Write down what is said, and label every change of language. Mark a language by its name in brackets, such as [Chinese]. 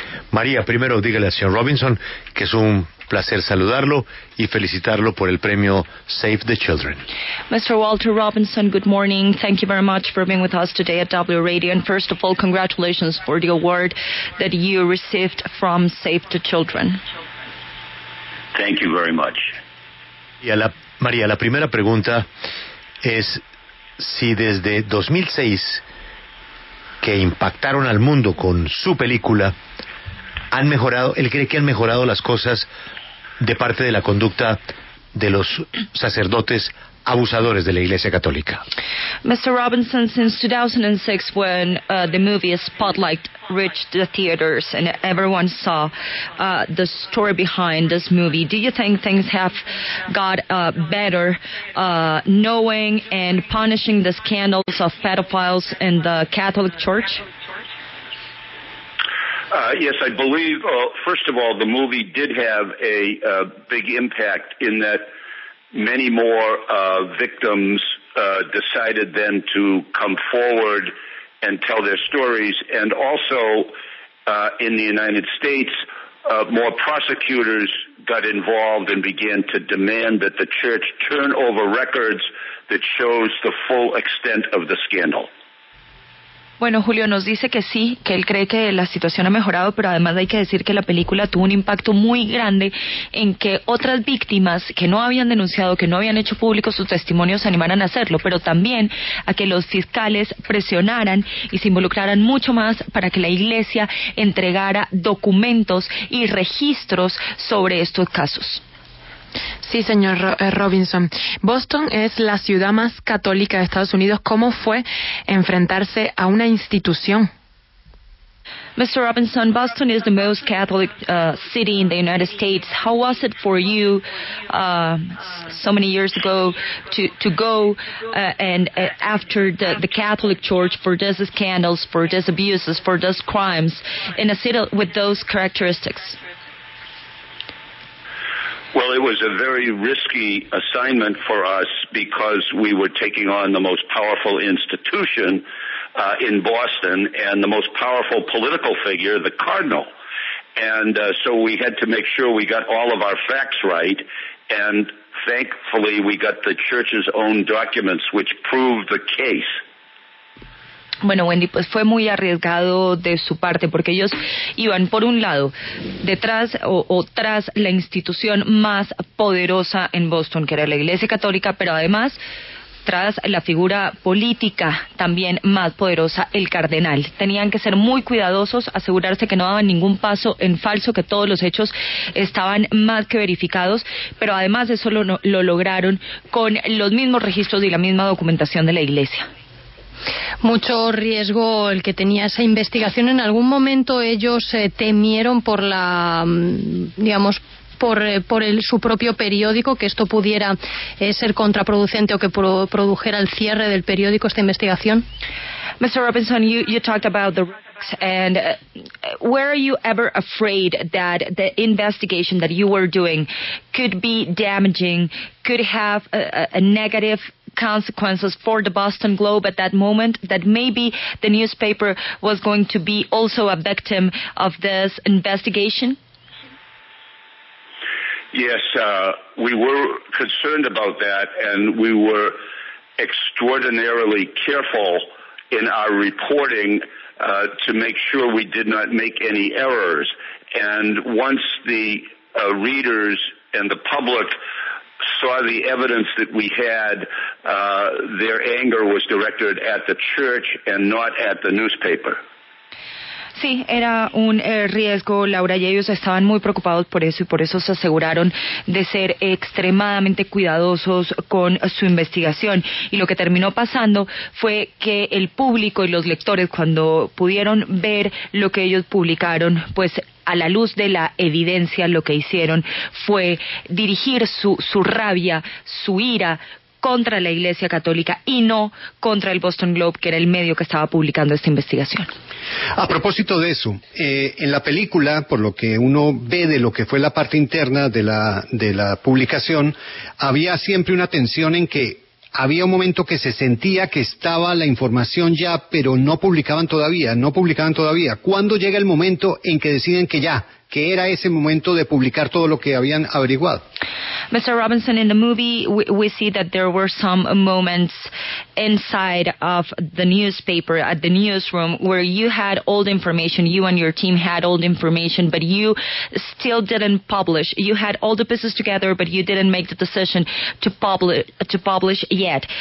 [Spanish] María, primero dígale al señor Robinson que es un placer saludarlo y felicitarlo por el premio Save the Children. [English] Mr. Walter Robinson, good morning. Thank you very much for being with us today at W Radio. And first of all, congratulations for the award that you received from Save the Children. Thank you very much. [Spanish] Y María, la primera pregunta es si desde 2006, que impactaron al mundo con su película, él cree que han mejorado las cosas de parte de la conducta de los sacerdotes abusadores de la Iglesia Católica. [English] Mr. Robinson, since 2006, when the movie Spotlight reached the theaters and everyone saw the story behind this movie, do you think things have got better knowing and punishing the scandals of pedophiles in the Catholic Church? Yes, I believe, first of all, the movie did have a big impact in that many more victims decided then to come forward and tell their stories. And also, in the United States, more prosecutors got involved and began to demand that the church turn over records that shows the full extent of the scandal. [Spanish] Bueno, Julio nos dice que sí, que él cree que la situación ha mejorado, pero además hay que decir que la película tuvo un impacto muy grande en que otras víctimas que no habían denunciado, que no habían hecho públicos sus testimonios, se animaran a hacerlo, pero también a que los fiscales presionaran y se involucraran mucho más para que la Iglesia entregara documentos y registros sobre estos casos. Sí, señor Robinson. Boston es la ciudad más católica de Estados Unidos. ¿Cómo fue enfrentarse a una institución? [English] Mr. Robinson, Boston is the most Catholic city in the United States. How was it for you so many years ago to go and after the Catholic Church for these scandals, for these abuses, for those crimes in a city with those characteristics? Well, it was a very risky assignment for us because we were taking on the most powerful institution in Boston and the most powerful political figure, the Cardinal. And so we had to make sure we got all of our facts right. And thankfully, we got the church's own documents, which proved the case. [Spanish] Bueno, Wendy, pues fue muy arriesgado de su parte porque ellos iban, por un lado, detrás o tras la institución más poderosa en Boston, que era la Iglesia Católica, pero además tras la figura política también más poderosa, el cardenal. Tenían que ser muy cuidadosos, asegurarse que no daban ningún paso en falso, que todos los hechos estaban más que verificados, pero además eso lo lograron con los mismos registros y la misma documentación de la Iglesia. Mucho riesgo el que tenía esa investigación. En algún momento ellos temieron por la, digamos, por su propio periódico, que esto pudiera ser contraproducente o que produjera el cierre del periódico, esta investigación. [English] Mr. Robinson, you talked about the risks, and were you ever afraid that the investigation that you were doing could be damaging, could have a negative consequences for the Boston Globe at that moment, that maybe the newspaper was going to be also a victim of this investigation? Yes, we were concerned about that, and we were extraordinarily careful in our reporting to make sure we did not make any errors. And once the readers and the public saw the evidence that we had, their anger was directed at the church and not at the newspaper. [Spanish] Sí, era un riesgo, Laura, y ellos estaban muy preocupados por eso y por eso se aseguraron de ser extremadamente cuidadosos con su investigación. Y lo que terminó pasando fue que el público y los lectores, cuando pudieron ver lo que ellos publicaron, pues a la luz de la evidencia lo que hicieron fue dirigir su rabia, su ira contra la Iglesia Católica y no contra el Boston Globe, que era el medio que estaba publicando esta investigación. A propósito de eso, en la película, por lo que uno ve de lo que fue la parte interna de la publicación, había siempre una tensión en que había un momento que se sentía que estaba la información ya, pero no publicaban todavía. ¿Cuándo llega el momento en que deciden que era ese momento de publicar todo lo que habían averiguado? [English] Mr. Robinson, in the movie, we see that there were some moments inside of the newspaper, at the newsroom, where you had all the information, you and your team had all the information, but you still didn't publish. You had all the pieces together, but you didn't make the decision to publish yet.